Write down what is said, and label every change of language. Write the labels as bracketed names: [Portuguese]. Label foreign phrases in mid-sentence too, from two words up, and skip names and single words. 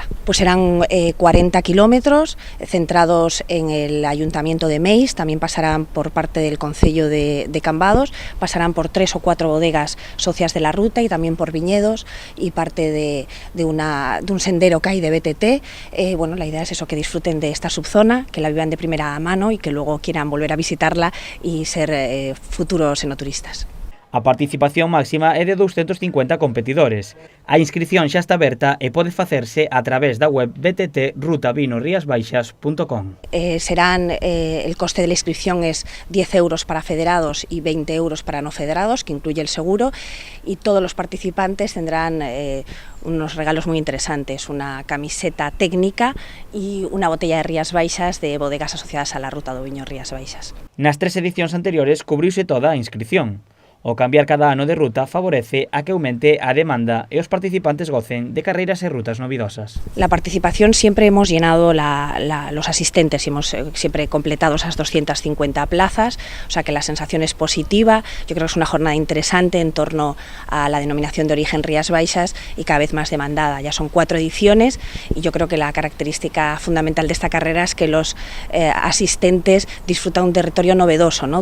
[Spanish] Pues serán 40 kilómetros centrados en el Ayuntamiento de Meis, también pasarán por parte del Concello de Cambados, pasarán por 3 o 4 bodegas socias de la ruta y también por viñedos y parte de un sendero que hay de BTT. Bueno, la idea es eso, que disfruten de esta subzona, que la vivan de primera mano y que luego quieran volver a visitarla y ser futuros enoturistas. [Galician] A participación máxima é de 250 competidores. A inscripción xa está aberta e pode facerse a través da web btt.rutavinoriasbaixas.com. [Spanish] El coste de la inscripción es 10 euros para federados y 20 euros para no federados, que incluye el seguro, y todos los participantes tendrán unos regalos muy interesantes, una camiseta técnica y una botella de Rías Baixas de bodegas asociadas a la Ruta do Viño Rías Baixas. [Galician] Nas 3 edicións anteriores cubriuse toda a inscripción. O cambiar cada ano de ruta favorece a que aumente a demanda e os participantes gocen de carreiras e rutas novidosas. [Spanish] La participación siempre hemos llenado los asistentes y hemos siempre completado esas 250 plazas, o sea que la sensación es positiva. Yo creo que es una jornada interesante en torno a la denominación de origen Rías Baixas y cada vez más demandada. Ya son 4 ediciones y yo creo que la característica fundamental de esta carrera es que los asistentes disfrutan un territorio novedoso, ¿no?